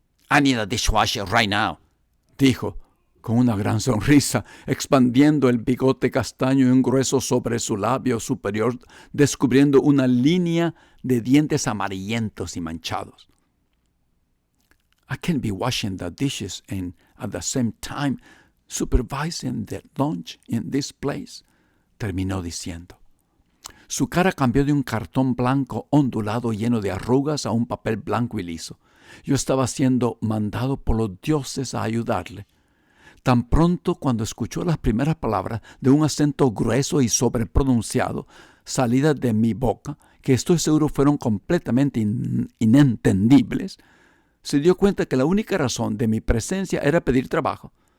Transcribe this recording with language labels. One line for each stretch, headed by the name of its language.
English: I need a dishwasher right now,
Spanish: dijo, con una gran sonrisa, expandiendo el bigote castaño y un grueso sobre su labio superior, descubriendo una línea de dientes amarillentos y manchados.
English: I can't be washing the dishes and at the same time supervising the lunch in this place,
Spanish: terminó diciendo. Su cara cambió de un cartón blanco ondulado lleno de arrugas a un papel blanco y liso. Yo estaba siendo mandado por los dioses a ayudarle. Tan pronto cuando escuchó las primeras palabras de un acento grueso y sobrepronunciado salidas de mi boca, que estoy seguro fueron completamente inentendibles, se dio cuenta que la única razón de mi presencia era pedir trabajo.